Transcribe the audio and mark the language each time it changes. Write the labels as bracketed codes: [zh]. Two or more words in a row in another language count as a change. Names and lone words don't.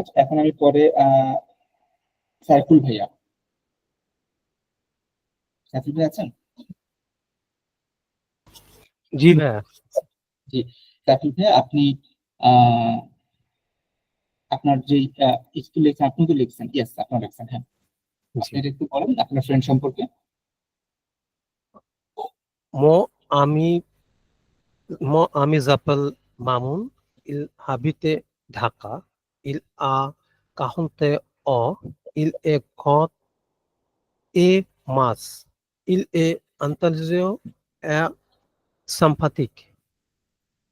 [bn] এখন আমি পরে সাইফুল ভাইয়া, সাইফুল ভাই আছেন? জি ভাইয়া। জি সাইফুল ভাইয়া, আপনি আপনার যে স্কুল লিখছেন, আপনি তো লিখছেন, ইয়েস আপনার লিখছেন, হ্যাঁ, আপনি একটু বলেন আপনার ফ্রেন্ড সম্পর্কে। [fr] Mon ami s'appelle Mamoun, il habite Dhaka, il a 40 ans, il est grand et mince, il est intelligent et sympathique.